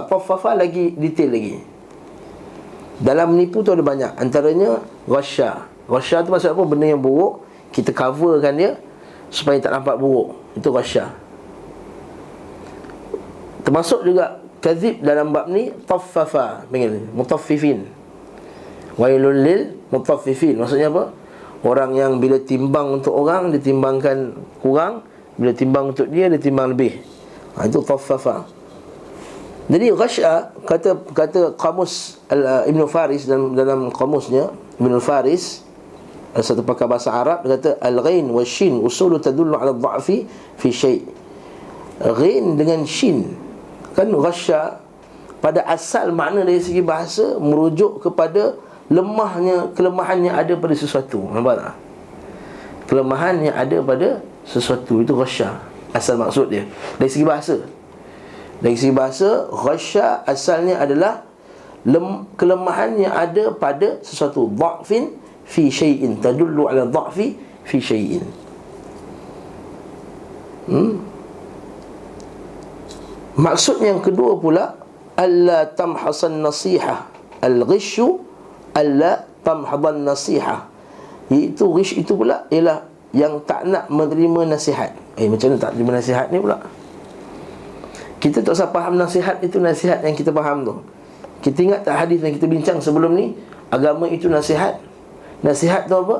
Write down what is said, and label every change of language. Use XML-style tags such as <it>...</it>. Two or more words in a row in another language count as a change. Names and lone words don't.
<ms>Qaffafa lagi detail lagi. Dalam menipu tu ada banyak, antaranya ghasya. Ghasya tu maksud apa? Benda yang buruk kita coverkan dia supaya tak nampak buruk. Itu ghasya. Termasuk juga kadzib dalam bab ni, taffafa, panggil mutaffifin.</ms> <ar>ويل للمطففين,</ar> <ms>maksudnya apa? Orang yang bila timbang untuk orang, dia timbangkan kurang, bila timbang untuk dia timbang lebih. Itu taffafa. Jadi ghasya, kata kamus Ibn Faris dalam kamusnya, Ibn Faris satu pakar bahasa Arab, dia kata</ms> <ar>الغين والشين أصول تدل على ضعف في شيء'.</ar> <ms>Ghain dengan shin kan ghasya, pada asal makna dari segi bahasa merujuk kepada kelemahan yang ada pada sesuatu. Nampak tak? Kelemahan yang ada pada sesuatu, itu ghasya asal maksud dia dari segi bahasa. Dari segi bahasa, ghasya asalnya adalah kelemahan yang ada pada sesuatu.</ms> <ar>ضعف في شيء, تدل على ضعف في شيء.</ar> <ms>Maksud yang kedua pula,</ms> <ar>ألا تمحضه النصيحة. الغش ألا تمحضه النصيحة,</ar> <ms>iaitu ghish itu pula ialah yang tak nak menerima nasihat. Macam mana tak terima nasihat ni pula? Kita tak usah faham nasihat itu nasihat yang kita faham tu. Kita ingat tak hadis yang kita bincang sebelum ni? Agama itu nasihat. Nasihat tu apa?</ms>